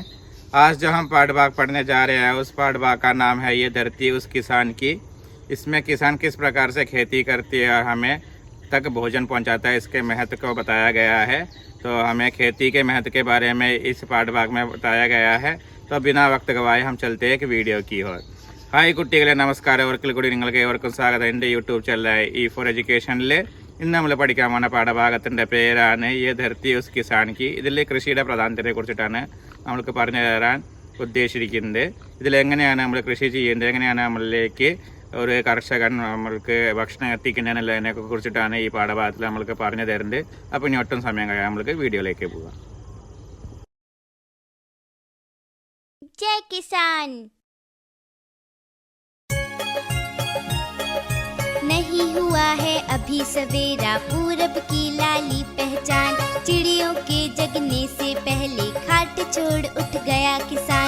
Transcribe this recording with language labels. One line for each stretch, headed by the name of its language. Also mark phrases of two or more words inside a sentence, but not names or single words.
Hindi: आज जो हम पाठ भाग पढ़ने जा रहे हैं उस पाठ भाग का नाम है ये धरती उस किसान की। इसमें किसान किस प्रकार से खेती करती है और हमें तक भोजन पहुंचाता है, इसके महत्व को बताया गया है। तो हमें खेती के महत्व के बारे में इस पाठ भाग में बताया गया है। तो बिना वक्त गवाए हम चलते हैं एक वीडियो की ओर।
Malayalam: ഹായ് കുട്ടികളെ, നമസ്കാരം. ഒരിക്കൽ കൂടി നിങ്ങൾക്ക് ഏവർക്കും സ്വാഗതം എൻ്റെ യൂട്യൂബ് ചാനലായ ഇ ഫോർ എഡ്യൂക്കേഷനിൽ. ഇന്ന് നമ്മൾ പഠിക്കാൻ പോകുന്ന പാഠഭാഗത്തിൻ്റെ പേരാണ് യെ ധർത്തി ഉസ് കിസാൻ കി. ഇതിൽ കൃഷിയുടെ പ്രാധാന്യത്തെ കുറിച്ചിട്ടാണ് നമ്മൾക്ക് പറഞ്ഞു തരാൻ ഉദ്ദേശിച്ചിരിക്കുന്നത്. ഇതിലെങ്ങനെയാണ് നമ്മൾ കൃഷി ചെയ്യേണ്ടത്, എങ്ങനെയാണ് നമ്മളിലേക്ക് ഒരു കർഷകൻ നമ്മൾക്ക് ഭക്ഷണം എത്തിക്കുന്നതിനെ കുറിച്ചിട്ടാണ് ഈ പാഠഭാഗത്തിൽ നമ്മൾക്ക് പറഞ്ഞു തരുന്നത്. അപ്പോൾ ഇനി ഒട്ടും സമയം കഴിയാൻ നമ്മൾക്ക് വീഡിയോയിലേക്ക് പോകാം.
Hindi: जय किसान। नहीं हुआ है अभी सवेरा, पूरब की लाली पहचान। चिड़ियों के जगने से पहले खाट छोड़ उठ गया किसान।